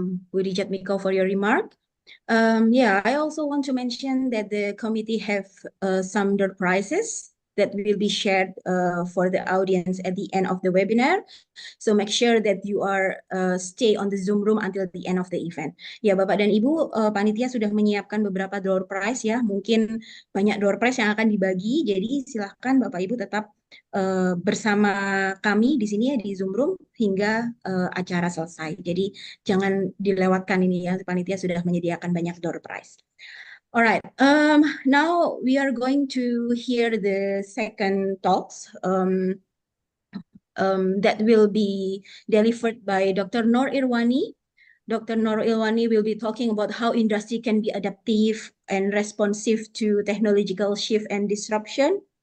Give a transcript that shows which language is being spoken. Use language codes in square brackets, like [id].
[en] Budijat Miko, for your remark. Yeah, I also want to mention that the committee have some door prizes that will be shared for the audience at the end of the webinar. So make sure that you are stay on the Zoom room until the end of the event. [id] Ya, Bapak dan Ibu, panitia sudah menyiapkan beberapa door prize ya. Mungkin banyak door prize yang akan dibagi. Jadi silahkan Bapak Ibu tetap bersama kami di sini ya di Zoom room hingga acara selesai. Jadi jangan dilewatkan ini ya. Panitia sudah menyediakan banyak door prize. [en] All right, now we are going to hear the second talks. that will be delivered by Dr. Nur Irwani. Dr. Nur Irwani will be talking about how industry can be adaptive and responsive to technological shift and disruption.